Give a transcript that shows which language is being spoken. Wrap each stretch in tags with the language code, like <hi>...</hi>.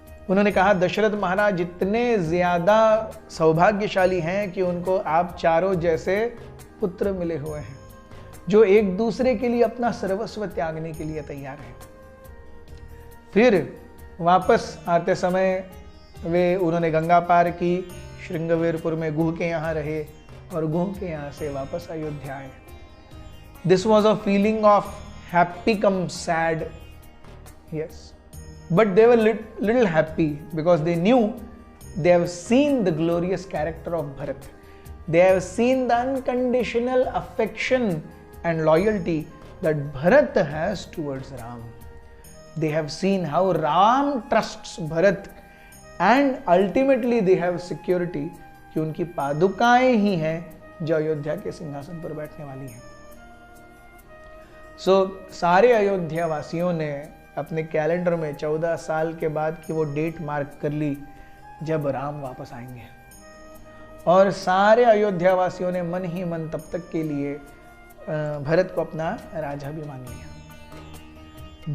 <hi>उन्होंने कहा, दशरथ महाराज इतने ज्यादा सौभाग्यशाली हैं कि उनको आप चारों जैसे पुत्र मिले हुए हैं, जो एक दूसरे के लिए अपना सर्वस्व त्यागने के लिए तैयार हैं। फिर वापस आते समय उन्होंने गंगा पार की, श्रृंगवेरपुर में गुह के यहाँ रहे और गुह के यहाँ से वापस अयोध्या आए।</hi> <en>This was a feeling of happy come sad, yes, but they were little happy because they knew they have seen the glorious character of Bharat. They have seen the unconditional affection and loyalty that Bharat has towards Ram. They have seen how Ram trusts Bharat and ultimately they have security</en> <hi>कि उनकी पादुकाएं ही हैं जो अयोध्या के सिंहासन पर बैठने वाली हैं। सारे अयोध्या वासियों ने अपने कैलेंडर में 14 साल के बाद की वो डेट मार्क कर ली जब राम वापस आएंगे और सारे अयोध्या वासियों ने मन ही मन तब तक के लिए भरत को अपना राजा भी मान लिया।</hi>